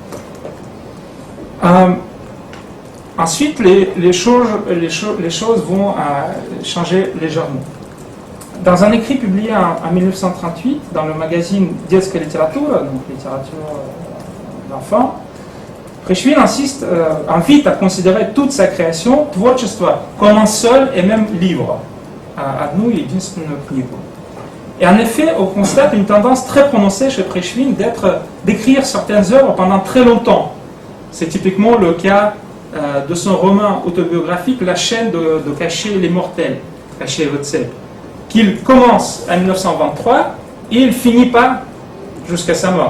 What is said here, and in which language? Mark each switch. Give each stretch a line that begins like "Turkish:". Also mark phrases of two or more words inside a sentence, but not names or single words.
French: Ensuite, les choses vont changer légèrement. Dans un écrit publié en 1938 dans le magazine Детская литература, donc littérature d'enfants, Пришвин invite à considérer toute sa création, творчество, comme un seul et même livre,
Russian: одну единственную книгу.
French: Et en effet, on constate une tendance très prononcée chez Prishvin d'écrire certaines œuvres pendant très longtemps. C'est typiquement le cas de son roman autobiographique La chaîne de Cacher les mortels, Cacher Wetzel, qu'il commence en 1923 et il finit pas jusqu'à sa mort.